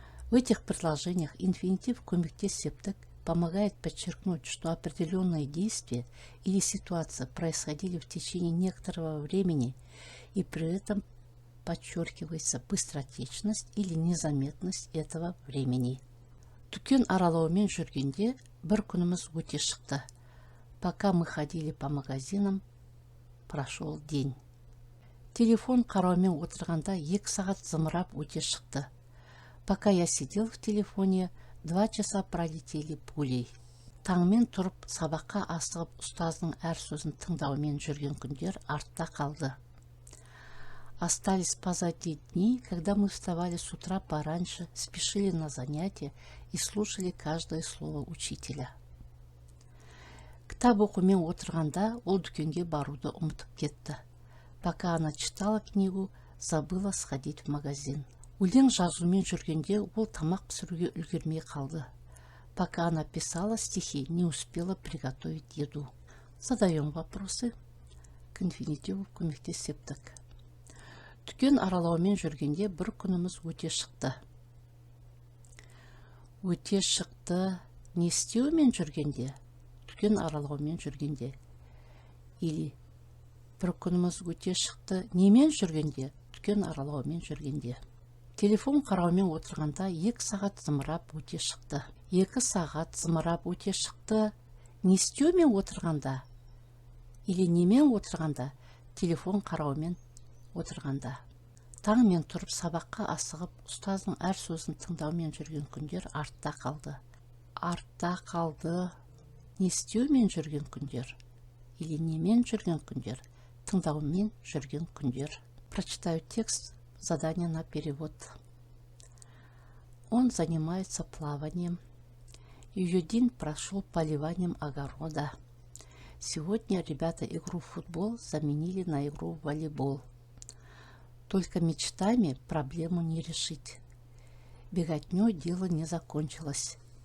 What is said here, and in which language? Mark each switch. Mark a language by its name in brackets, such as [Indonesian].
[Russian] В этих предложениях инфинитив көмектес септік помогает подчеркнуть, что определенные действия или ситуация происходили в течение некоторого времени, и при этом подчеркивается быстротечность или незаметность этого времени. [Kazakh] Дүкен аралаумен жүргенде бір күніміз өте шықты. [Russian] Пока мы ходили по магазинам, прошел день. [Kazakh] Телефон қараумен отырғанда 2 сағат зымырап өте шықты. [Russian] Пока я сидел в телефоне, 2 часа пролетели пулей. [Kazakh] Таңмен тұрып, сабаққа асығып, ұстаздың әр сөзін тыңдаумен жүрген күндер артта қалды. [Russian] Остались позади дни, когда мы вставали с утра пораньше, спешили на занятия и слушали каждое слово учителя. [Kazakh] Кітап оқумен отырғанда ол дүкенге баруды ұмытып кетті. [Russian] Пока она читала книгу, забыла сходить в магазин. [Kazakh] Өлең жазумен жүргенде ол тамақ пісіруге үлгермей қалды. [Russian] Пока она писала стихи, не успела приготовить еду. Задаем вопросы. К инфинитиву көмектес септік. [Kazakh] Дүкен аралаумен жүргенде бір күніміз өте шықты. Өте шықты не істеумен жүргенде? Дүкен аралаумен жүргенде. Или бір күніміз өте шықты немен жүргенде? Дүкен аралаумен жүргенде. Телефон қараумен отырғанда 2 сағат зымырап өте шықты. 2 сағат зымырап өте шықты не істеумен отырғанда? Или немен отырғанда? Телефон қараумен отырғанда. Таңмен тұрып сабаққа асығып, ұстаздың әр сөзін тыңдаумен жүрген күндер артта қалды. Артта қалды не істеумен жүрген күндер? Или немен жүрген күндер? Тыңдаумен жүрген күндер. [Russian] Прочитаю текст. Задание на перевод. Он занимается плаванием. Ее день прошел поливанием огорода. Сегодня ребята игру в футбол заменили на игру в волейбол. Только мечтами проблему не решить. Беготнёй дело не закончилось.